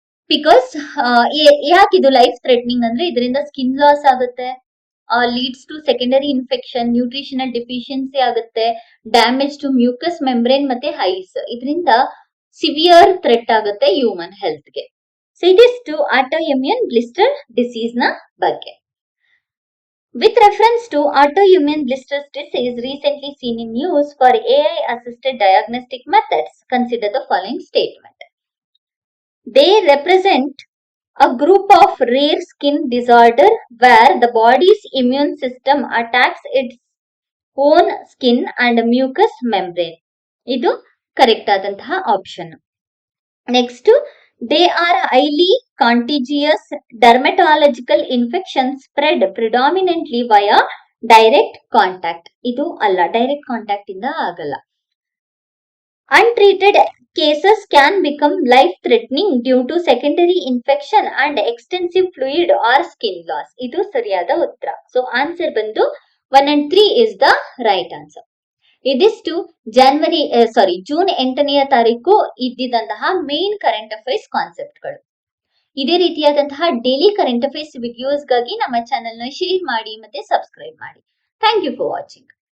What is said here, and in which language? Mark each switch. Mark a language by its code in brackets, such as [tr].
[kn] Because ಯಾಕೆ ಇದು life threatening ಅಂದ್ರೆ ಇದರಿಂದ ಸ್ಕಿನ್ ಲಾಸ್ ಆಗುತ್ತೆ, [en] leads to secondary infection, [kn] nutritional deficiency ಆಗುತ್ತೆ, ಡ್ಯಾಮೇಜ್ ಟು ಮ್ಯೂಕಸ್ ಮೆಂಬ್ರೇನ್ ಮತ್ತೆ ಹೈಸ್. ಇದರಿಂದ ಸಿವಿಯರ್ ಥ್ರೆಟ್ ಆಗುತ್ತೆ ಹ್ಯೂಮನ್ ಹೆಲ್ತ್ಗೆ. ಸೊ ಇದಿಷ್ಟು ಆಟೋಇಮ್ಯೂನ್ ಬ್ಲಿಸ್ಟರ್ ಡಿಸೀಸ್ ನ ಬಗ್ಗೆ. [en] With reference to autoimmune blisters disease recently seen in use for AI-assisted diagnostic methods, consider the following statement. They represent a group of rare skin disorder where the body's immune system attacks its own skin and mucous membrane. [kn] ಇದು correct ಆದಂತಹ option. [en] Next, they are highly contagious dermatological infections spread predominantly via direct contact. [kn] ಇದು ಅಲ್ಲ, direct contact ಇಂದ ಆಗಲ್ಲ. [en] Untreated cases can become life-threatening due to secondary infection and extensive fluid or skin loss. [kn] ಇದು ಸರಿಯಾದ ಉತ್ತರ. So answer ಬಂದು [en] 1 and 3 is the right answer. [kn] ಇದಿಷ್ಟು June 8ನೇ ತಾರೀಕು ಇದ್ದಿದ್ದಂತಹ ಮೇನ್ ಕರೆಂಟ್ ಅಫೇರ್ಸ್ ಕಾನ್ಸೆಪ್ಟ್ಗಳು. ಇದೇ ರೀತಿಯಾದಂತಹ ಡೈಲಿ ಕರೆಂಟ್ ಅಫೇರ್ಸ್ ವಿಡಿಯೋಸ್ಗಾಗಿ ನಮ್ಮ ಚಾನೆಲ್ ನ ಶೇರ್ ಮಾಡಿ ಮತ್ತೆ ಸಬ್ಸ್ಕ್ರೈಬ್ ಮಾಡಿ. [en] Thank you for watching.